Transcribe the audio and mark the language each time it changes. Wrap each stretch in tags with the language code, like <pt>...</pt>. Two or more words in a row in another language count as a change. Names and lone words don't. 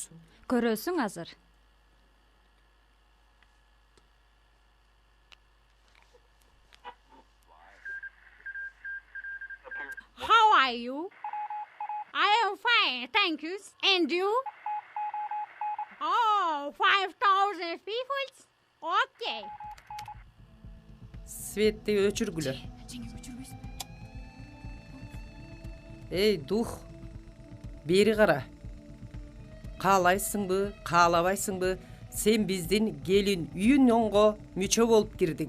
<ky>Көрөсүң азыр.</ky> <en>How are you? I am fine, thank you. And you? Oh, 5,000 people? Okay.</en> <ky>Светти өчүргүлө. Эй, дух. Бери кара. Каалайсыңбы, каалабайсыңбы, сен биздин келин үйүнөнгө мүчө болуп кирдиң.</ky>